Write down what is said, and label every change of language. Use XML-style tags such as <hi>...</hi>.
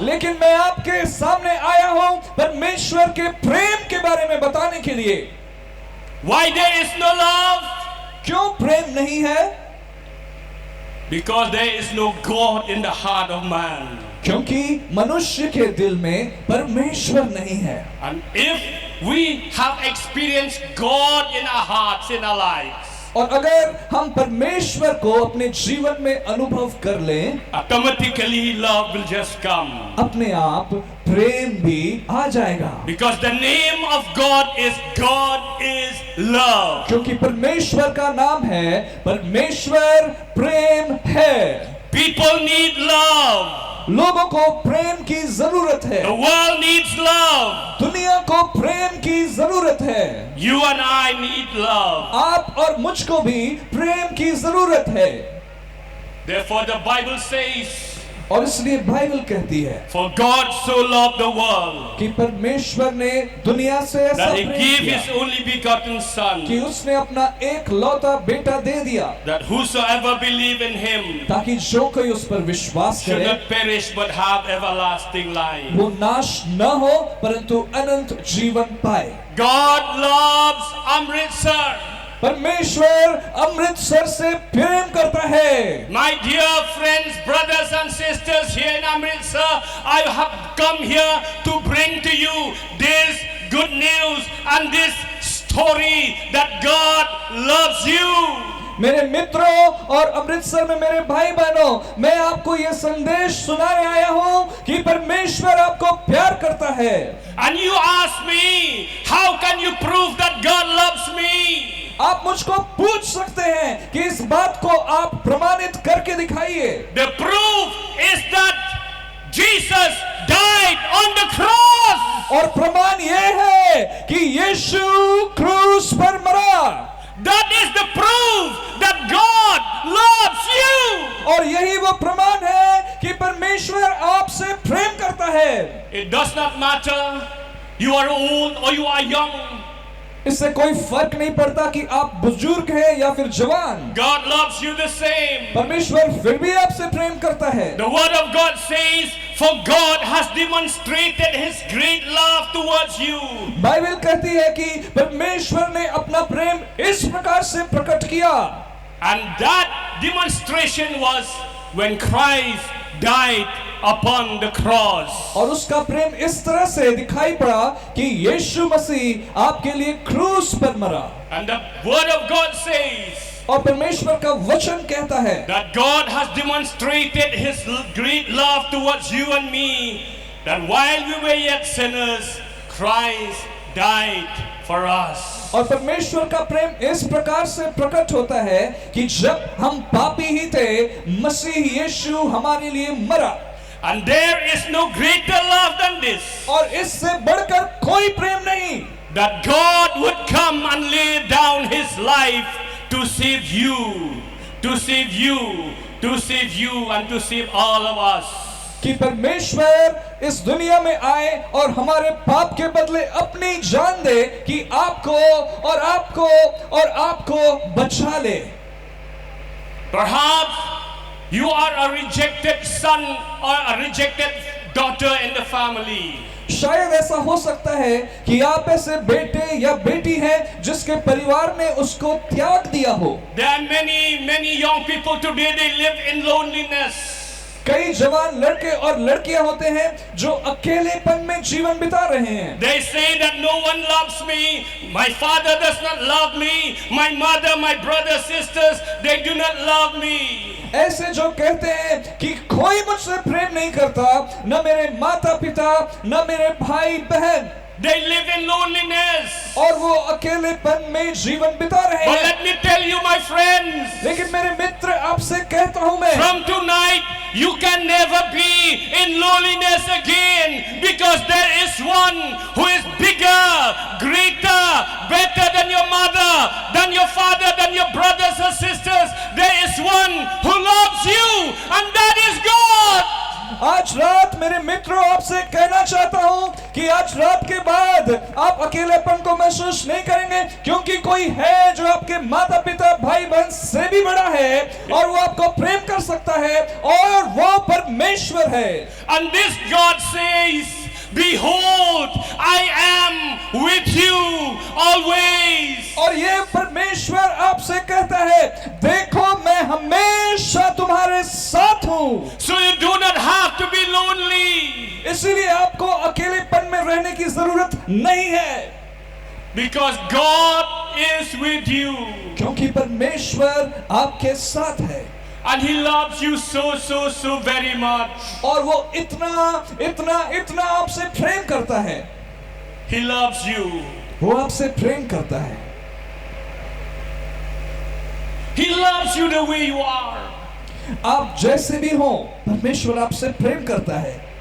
<hi>लेकिन मैं आपके सामने आया हूं परमेश्वर के प्रेम के बारे में बताने के लिए।</hi> <en>Why there is no love?</en> <hi>क्यों प्रेम नहीं है?</hi> <en>Because there is no God in the heart of man.</en> <hi>क्योंकि मनुष्य के दिल में परमेश्वर नहीं है।</hi> <en>And if we have experienced God in our hearts, in our lives,</en> <hi>और अगर हम परमेश्वर को अपने जीवन में अनुभव कर लें,</hi> <en>automatically love will just come.</en> <hi>अपने आप प्रेम भी आ जाएगा।</hi> <en>Because the name of God is love.</en> <hi>क्योंकि परमेश्वर का नाम है परमेश्वर प्रेम है।</hi> <en>People need love.</en> <hi>लोगों को प्रेम की जरूरत है।</hi> <en>The world needs love.</en> <hi>दुनिया को प्रेम की जरूरत है।</hi> <en>You and I need love.</en> <hi>आप और मुझको भी प्रेम की जरूरत है।</hi> <en>Therefore the Bible says,</en> <hi>और इसलिए बाइबल कहती है</hi> <en>For God so loved the world</en> <hi>कि परमेश्वर ने दुनिया से ऐसा</hi> <en>that He</en> <hi>प्रेम</hi> <en>gave</en> <hi>किया</hi> <en>His only begotten Son,</en> <hi>कि उसने अपना एक लौता बेटा दे दिया</hi> <en>that whosoever believe in Him</en> <hi>ताकि जो कोई उस पर विश्वास</hi> <en>should</en> <hi>करे</hi> <en>not perish but have everlasting life.</en> <hi>वो नाश न हो परंतु अनंत जीवन पाए।</hi> <en>God loves Amritsar.</en> <hi>परमेश्वर अमृतसर से प्रेम करता है।</hi> <en>My dear friends, brothers and sisters here in Amritsar, I have come here to bring to you this good news and this story that God loves you.</en> <hi>मेरे मित्रों और अमृतसर में मेरे भाई बहनों, मैं आपको ये संदेश सुनाने आया हूँ कि परमेश्वर आपको प्यार करता है।</hi> <en>And you ask me, how can you prove that God loves me?</en> <hi>आप मुझको पूछ सकते हैं कि इस बात को आप प्रमाणित करके दिखाइए।</hi> <en>The proof is that Jesus died on the cross.</en> <hi>और प्रमाण यह है कि यीशु क्रूस पर मरा।</hi> <en>That is the proof that God loves you.</en> <hi>और यही वो प्रमाण है कि परमेश्वर आपसे प्रेम करता है।</hi> <en>It does not matter you are old or you are young.</en> <hi>इससे कोई फर्क नहीं पड़ता कि आप बुजुर्ग हैं या फिर जवान।</hi> <en>God loves you the same.</en> <hi>परमेश्वर फिर भी आपसे प्रेम करता है।</hi> <en>The word of God says, for God has demonstrated His great love towards you.</en> <hi>Bible कहती है कि परमेश्वर ने अपना प्रेम इस प्रकार से प्रकट किया।</hi> <en>And that demonstration was when Christ died upon the cross.</en> <hi>और उसका प्रेम इस तरह से दिखाई पड़ा कि यीशु मसीह आपके लिए क्रूस पर मरा।</hi> <en>And the word of God says</en> <hi>और परमेश्वर का वचन कहता है</hi> <en>that God has demonstrated His great love towards you and me, that while we were yet sinners, Christ died for us.</en> <hi>और परमेश्वर का प्रेम इस प्रकार से प्रकट होता है कि जब हम पापी ही थे, मसीह यीशु हमारे लिए मरा।</hi> <en>And there is no greater love than this,</en> <hi>और इससे बढ़कर कोई प्रेम नहीं</hi> <en>that God would come and lay down His life to save you, to save you, to save you and to save all of us.</en> <hi>कि परमेश्वर इस दुनिया में आए और हमारे पाप के बदले अपनी जान दे कि आपको और आपको और आपको बचा ले।</hi> <en>Perhaps you are a rejected son or a rejected daughter in the family.</en> <hi>शायद ऐसा हो सकता है कि आप ऐसे बेटे या बेटी हैं जिसके परिवार ने उसको त्याग दिया हो।</hi> <en>There are many young people today, they live in loneliness.</en> <hi>कई जवान लड़के और लड़कियां होते हैं जो अकेलेपन में जीवन बिता रहे हैं।</hi> <en>They say that no one loves me, my father does not love me, my mother, my brothers, sisters, they do not love me.</en> <hi>ऐसे जो कहते हैं कि कोई मुझसे प्रेम नहीं करता, न मेरे माता पिता, न मेरे भाई बहन।</hi> <en>They live in loneliness.</en> <hi>और वो अकेलेपन में जीवन बिता रहे</hi> <en>But</en> <hi>हैं।</hi> <en>let me tell you, my friends,</en> <hi>लेकिन मेरे मित्र आपसे कहता हूं मैं,</hi> <en>from tonight you can never be in loneliness again, because there is one who is bigger, greater, better than your mother, than your father, than your brothers or sisters. There is one who loves you, and that is God.</en> <hi>आज रात मेरे मित्रों आपसे कहना चाहता हूं कि आज रात के बाद आप अकेलेपन को महसूस नहीं करेंगे, क्योंकि कोई है जो आपके माता पिता भाई बहन से भी बड़ा है और वो आपको प्रेम कर सकता है, और वो परमेश्वर है।</hi> <en>And this God says, behold, I am with you always.</en> <hi>और ये परमेश्वर आपसे कहता है, देखो मैं हमेशा तुम्हारे साथ हूँ।</hi> <en>So you do not have to be lonely,</en> <hi>इसीलिए आपको अकेलेपन में रहने की जरूरत नहीं है,</hi> <en>because God is with you.</en> <hi>क्योंकि परमेश्वर आपके साथ है।</hi> <en>And He loves you so very much.</en> <hi>और वो इतना इतना इतना आपसे प्रेम करता है।</hi> <en>He loves you.</en> <hi>वो आपसे प्रेम करता है।</hi> <en>He loves you the way you are.</en> <hi>आप जैसे भी हो, परमेश्वर आपसे प्रेम करता है।</hi>